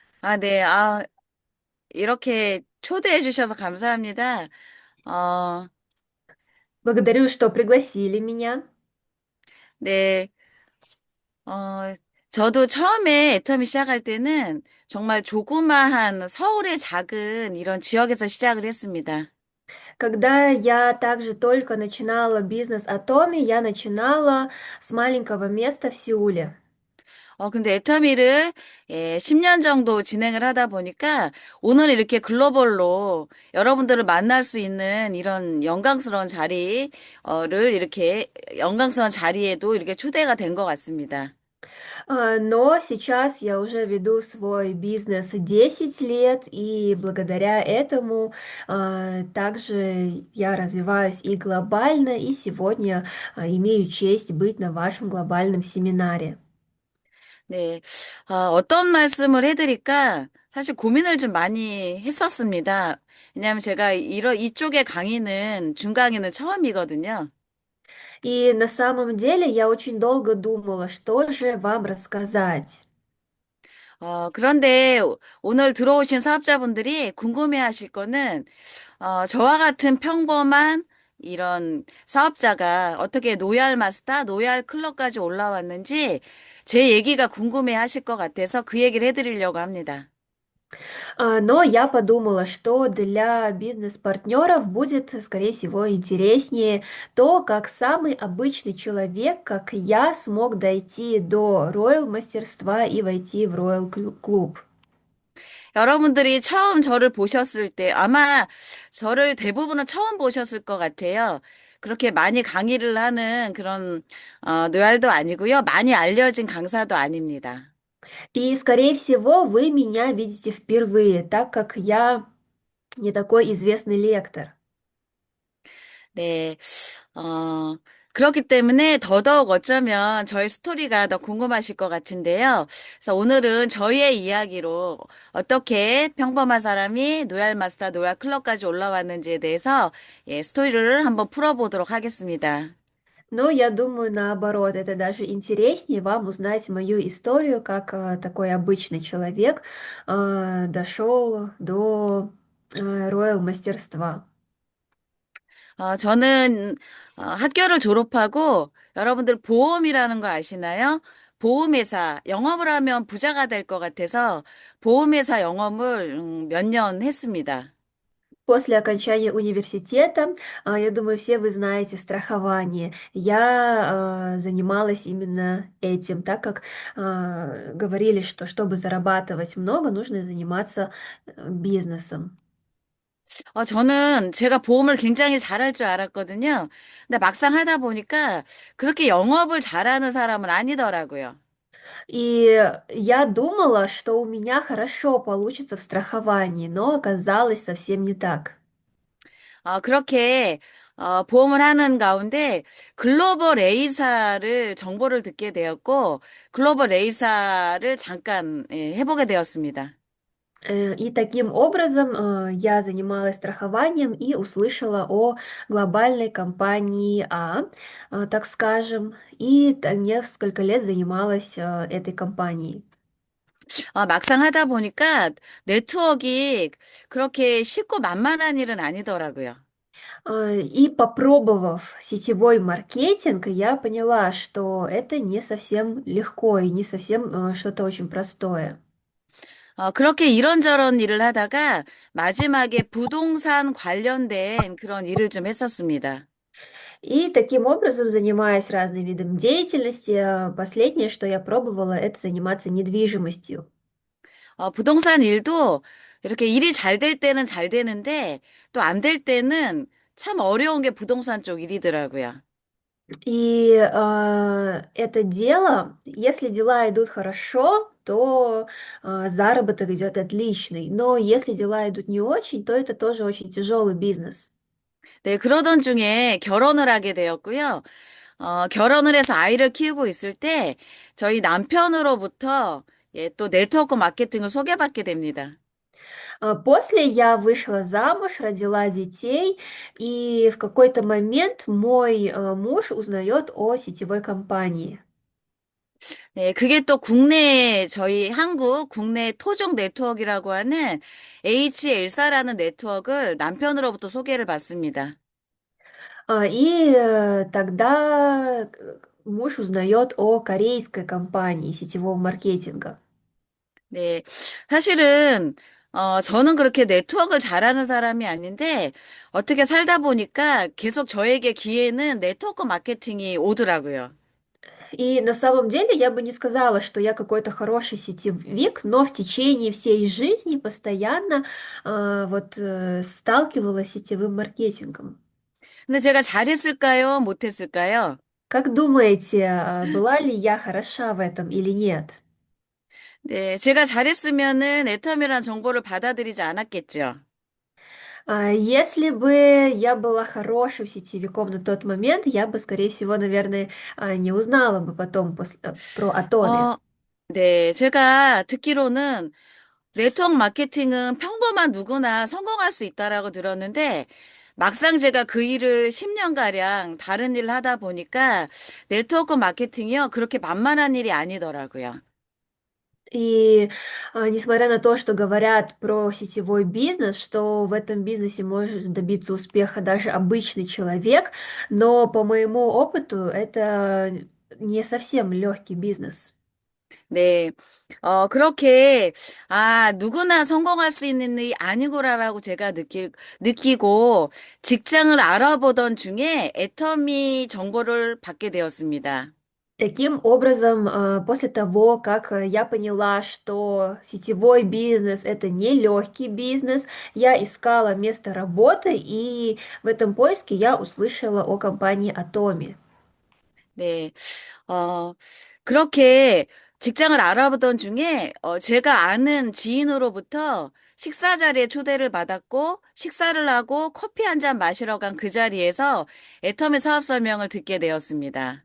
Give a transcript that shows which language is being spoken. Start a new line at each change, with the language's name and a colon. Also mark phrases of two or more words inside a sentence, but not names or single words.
Korean: 네. 이렇게 초대해 주셔서 감사합니다. 어,
Russian: Благодарю, что пригласили меня.
Korean: 네. 어, 저도 처음에 애터미 시작할 때는 정말 조그마한 서울의 작은 이런 지역에서 시작을 했습니다.
Russian: Когда я также только начинала бизнес Atomi, я начинала с маленького места в Сеуле.
Korean: 근데 애터미를 10년 정도 진행을 하다 보니까 오늘 이렇게 글로벌로 여러분들을 만날 수 있는 이런 영광스러운 자리를 이렇게 영광스러운 자리에도 이렇게 초대가 된 것 같습니다.
Russian: Но сейчас я уже веду свой бизнес 10 лет, и благодаря этому также я развиваюсь и глобально, и сегодня имею честь быть на вашем глобальном семинаре.
Korean: 네. 어떤 말씀을 해드릴까? 사실 고민을 좀 많이 했었습니다. 왜냐하면 제가 이쪽의 강의는 중강의는 처음이거든요.
Russian: И на самом деле я очень долго думала, что же вам рассказать.
Korean: 그런데 오늘 들어오신 사업자분들이 궁금해 하실 거는, 저와 같은 평범한 이런 사업자가 어떻게 노얄 마스터, 노얄 클럽까지 올라왔는지 제 얘기가 궁금해 하실 것 같아서 그 얘기를 해드리려고 합니다.
Russian: Но я подумала, что для бизнес-партнеров будет, скорее всего, интереснее то, как самый обычный человек, как я, смог дойти до роял мастерства и войти в роял клуб.
Korean: 여러분들이 처음 저를 보셨을 때 아마 저를 대부분은 처음 보셨을 것 같아요. 그렇게 많이 강의를 하는 그런 노얄도 아니고요. 많이 알려진 강사도 아닙니다.
Russian: И, скорее всего, вы меня видите впервые, так как я не такой известный лектор.
Korean: 네. 어, 그렇기 때문에 더더욱 어쩌면 저의 스토리가 더 궁금하실 것 같은데요. 그래서 오늘은 저희의 이야기로 어떻게 평범한 사람이 노얄 마스터, 노얄 클럽까지 올라왔는지에 대해서 스토리를 한번 풀어보도록 하겠습니다.
Russian: Но я думаю, наоборот, это даже интереснее вам узнать мою историю, как такой обычный человек дошел до роял мастерства.
Korean: 저는 학교를 졸업하고 여러분들 보험이라는 거 아시나요? 보험회사 영업을 하면 부자가 될 것 같아서 보험회사 영업을 몇 년 했습니다.
Russian: После окончания университета, я думаю, все вы знаете страхование. Я занималась именно этим, так как говорили, что чтобы зарабатывать много, нужно заниматься бизнесом.
Korean: 저는 제가 보험을 굉장히 잘할 줄 알았거든요. 근데 막상 하다 보니까 그렇게 영업을 잘하는 사람은 아니더라고요.
Russian: И я думала, что у меня хорошо получится в страховании, но оказалось совсем не так.
Korean: 그렇게 보험을 하는 가운데 글로벌 A사를 정보를 듣게 되었고 글로벌 A사를 잠깐 해보게 되었습니다.
Russian: И таким образом я занималась страхованием и услышала о глобальной компании так скажем, и несколько лет занималась этой компанией.
Korean: 막상 하다 보니까 네트워크가 그렇게 쉽고 만만한 일은 아니더라고요.
Russian: И попробовав сетевой маркетинг, я поняла, что это не совсем легко и не совсем что-то очень простое.
Korean: 그렇게 이런저런 일을 하다가 마지막에 부동산 관련된 그런 일을 좀 했었습니다.
Russian: И таким образом, занимаясь разными видами деятельности, последнее, что я пробовала, это заниматься недвижимостью.
Korean: 부동산 일도 이렇게 일이 잘 될 때는 잘 되는데 또 안 될 때는 참 어려운 게 부동산 쪽 일이더라고요.
Russian: И это дело, если дела идут хорошо, то заработок идет отличный. Но если дела идут не очень, то это тоже очень тяжелый бизнес.
Korean: 네, 그러던 중에 결혼을 하게 되었고요. 결혼을 해서 아이를 키우고 있을 때 저희 남편으로부터 또 네트워크 마케팅을 소개받게 됩니다.
Russian: После я вышла замуж, родила детей, и в какой-то момент мой муж узнает о сетевой компании.
Korean: 네, 그게 또 국내, 저희 한국 국내 토종 네트워크라고 하는 H14라는 네트워크를 남편으로부터 소개를 받습니다.
Russian: Тогда муж узнает о корейской компании сетевого маркетинга.
Korean: 네, 사실은, 저는 그렇게 네트워크를 잘하는 사람이 아닌데, 어떻게 살다 보니까 계속 저에게 기회는 네트워크 마케팅이 오더라고요.
Russian: И на самом деле я бы не сказала, что я какой-то хороший сетевик, но в течение всей жизни постоянно сталкивалась с сетевым маркетингом.
Korean: 근데 제가 잘했을까요? 못했을까요?
Russian: Как думаете, была ли я хороша в этом или нет?
Korean: 네, 제가 잘했으면은 애텀이라는 정보를 받아들이지 않았겠죠.
Russian: Если бы я была хорошим сетевиком на тот момент, я бы, скорее всего, наверное, не узнала бы потом про Атоми.
Korean: 어, 네, 제가 듣기로는 네트워크 마케팅은 평범한 누구나 성공할 수 있다라고 들었는데, 막상 제가 그 일을 10년가량 다른 일을 하다 보니까 네트워크 마케팅이요, 그렇게 만만한 일이 아니더라고요.
Russian: И несмотря на то, что говорят про сетевой бизнес, что в этом бизнесе может добиться успеха даже обычный человек, но по моему опыту это не совсем легкий бизнес.
Korean: 네, 그렇게, 누구나 성공할 수 있는 일이 아니구나라고 제가 느끼고 직장을 알아보던 중에 애터미 정보를 받게 되었습니다.
Russian: Таким образом, после того, как я поняла, что сетевой бизнес это не легкий бизнес, я искала место работы, и в этом поиске я услышала о компании Atomi.
Korean: 네, 그렇게 직장을 알아보던 중에, 제가 아는 지인으로부터 식사 자리에 초대를 받았고, 식사를 하고 커피 한 잔 마시러 간 그 자리에서 애터미 사업 설명을 듣게 되었습니다.